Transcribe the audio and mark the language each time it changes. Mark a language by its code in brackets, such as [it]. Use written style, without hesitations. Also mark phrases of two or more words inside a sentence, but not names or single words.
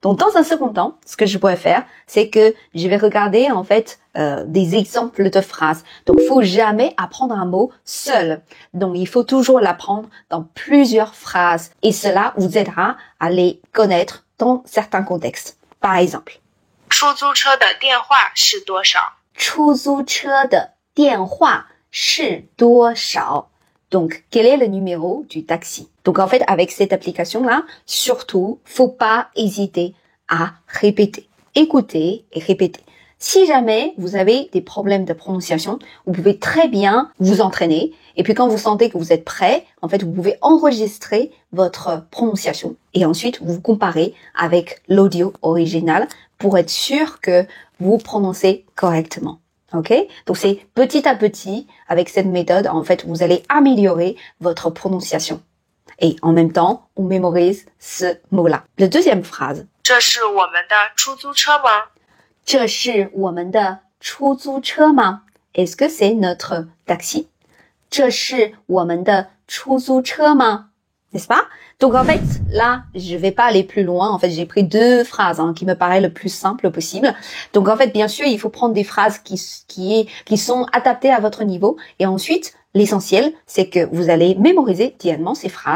[fr] Donc, dans un second temps, ce que je pourrais faire, c'est que je vais regarder en fait des exemples de phrases. Donc, il faut jamais apprendre un mot seul. Donc, il faut toujours l'apprendre dans plusieurs phrases. Et cela vous aidera à les connaître dans certains contextes. Par exemple, [zh] 出租车的电话是多少？出租车的电话是多少？ [fr] Donc, quel est le numéro du taxi? Donc, en fait, avec cette application-là, surtout, faut pas hésiter à répéter. Écoutez et répétez. Si jamais vous avez des problèmes de prononciation, vous pouvez très bien vous entraîner. Et puis, quand vous sentez que vous êtes prêt, en fait, vous pouvez enregistrer votre prononciation. Et ensuite, vous comparez avec l'audio original pour être sûr que vous prononcez correctement. OK? Donc, c'est petit à petit, avec cette méthode, en fait, vous allez améliorer votre prononciation. Et en même temps, on mémorise ce mot-là. La deuxième phrase. [zh] 这是我们的出租车吗？这是我们的出租车吗 [fr] Est-ce que c'est notre taxi? [zh] 这是我们的出租车吗？ [fr] N'est-ce pas? Donc en fait, là, je vais pas aller plus loin. En fait, j'ai pris deux phrases qui me paraissent le plus simple possible. Donc en fait, bien sûr, il faut prendre des phrases qui sont adaptées à votre niveau. Et ensuite, l'essentiel, c'est que vous allez mémoriser directement ces phrases.